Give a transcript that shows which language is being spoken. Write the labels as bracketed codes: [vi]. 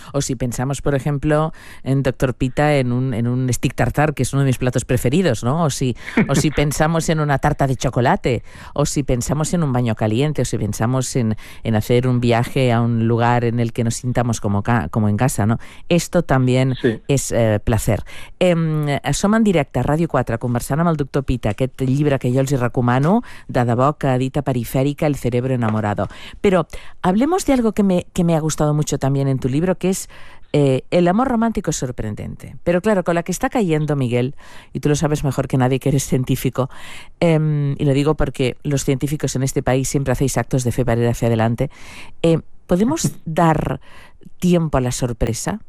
[es] O si pensamos, por ejemplo, en doctor Pita, en un steak tartar, que es uno de mis platos preferidos, ¿no? O si pensamos en una tarta de chocolate, o si pensamos en un baño caliente, o si pensamos en hacer un viaje a un lugar en el que nos sintamos como en casa, ¿no? Esto también es placer. [ca] Som en directe a Ràdio 4, conversant amb el doctor Pita, aquest llibre que jo els recomano, de debò, que edita Perifèrica, El cerebro enamorado. [es] Pero hablemos de algo que me ha gustado mucho también en tu libro, que es el amor romántico es sorprendente. Pero claro, con la que está cayendo, Miguel, y tú lo sabes mejor que nadie que eres científico, y lo digo porque los científicos en este país siempre hacéis actos de fe para ir hacia adelante, ¿podemos dar tiempo a la sorpresa?